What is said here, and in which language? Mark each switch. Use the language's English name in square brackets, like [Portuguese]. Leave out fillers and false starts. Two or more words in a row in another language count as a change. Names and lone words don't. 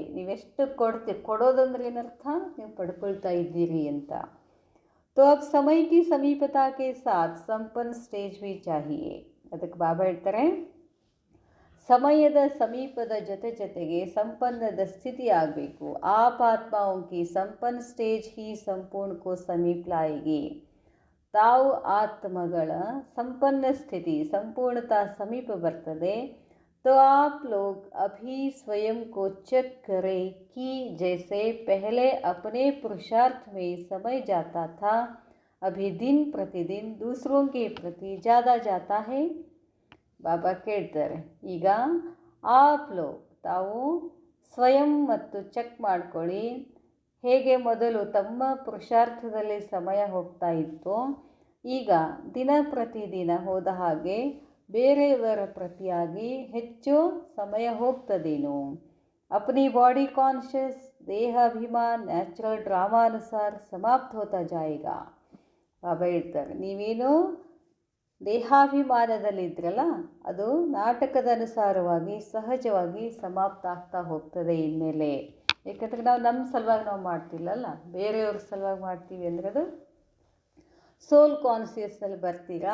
[Kannada] ನೀವೆಷ್ಟು ಕೊಡೋದಂದ್ರೆ ಏನರ್ಥ, ನೀವು ಪಡ್ಕೊಳ್ತಾ ಇದ್ದೀರಿ ಅಂತ. [Hindi] तो अब समय की समीपता के साथ संपन्न स्टेज भी चाहिए. [Kannada] ಅದಕ್ಕೆ ಬಾಬಾ ಹೇಳ್ತಾರೆ, ಸಮಯದ ಸಮೀಪದ ಜೊತೆಗೆ ಸಂಪನ್ನದ ಸ್ಥಿತಿ ಆಗಬೇಕು. [Hindi] आप आत्माओं की संपन्न स्टेज ही संपूर्ण को समीप लाएगी. [Kannada] ತಾವು ಆತ್ಮಗಳ ಸಂಪನ್ನ ಸ್ಥಿತಿ ಸಂಪೂರ್ಣತಾ ಸಮೀಪ ಬರ್ತದೆ. [Hindi] तो आप लोग अभी स्वयं को चेक करें कि जैसे पहले अपने पुरुषार्थ में समय जाता था, अभी दिन प्रतिदिन दूसरों के प्रति ज़्यादा जाता है. [Kannada] ಬಾಬಾ ಕೇಳ್ತಾರೆ, ಈಗ [Hindi] आप लोग [Kannada] ತಾವು ಸ್ವಯಂ ಮತ್ತು ಚೆಕ್ ಮಾಡ್ಕೊಳ್ಳಿ. ಹೇಗೆ ಮೊದಲು ತಮ್ಮ ಪುರುಷಾರ್ಥದಲ್ಲಿ ಸಮಯ ಹೋಗ್ತಾ ಇತ್ತು, ಈಗ ದಿನ ಪ್ರತಿದಿನ ಹೋದ ಹಾಗೆ ಬೇರೆಯವರ ಪ್ರತಿಯಾಗಿ ಹೆಚ್ಚು ಸಮಯ ಹೋಗ್ತದೇನೋ. [Hindi] अपनी [English] body conscious [Hindi] देह अभिमान नेचुरल ड्रामानुसार समाप्त होता जाएगा. [Kannada] ಬಾಬಾ ಹೇಳ್ತಾರೆ, ನೀವೇನು ದೇಹಾಭಿಮಾನದಲ್ಲಿದ್ರಲ್ಲ ಅದು ನಾಟಕದ ಅನುಸಾರವಾಗಿ ಸಹಜವಾಗಿ ಸಮಾಪ್ತ ಆಗ್ತಾ ಹೋಗ್ತದೆ ಇನ್ಮೇಲೆ. ಯಾಕಂದರೆ ನಾವು ನಮ್ಮ ಸಲುವಾಗಿ ನಾವು ಮಾಡ್ತಿಲ್ಲಲ್ಲ, ಬೇರೆಯವ್ರ ಸಲುವಾಗಿ ಮಾಡ್ತೀವಿ ಅಂದರೆ ಅದು [English] soul consciousನಲ್ಲಿ [Kannada] ಬರ್ತೀರಾ.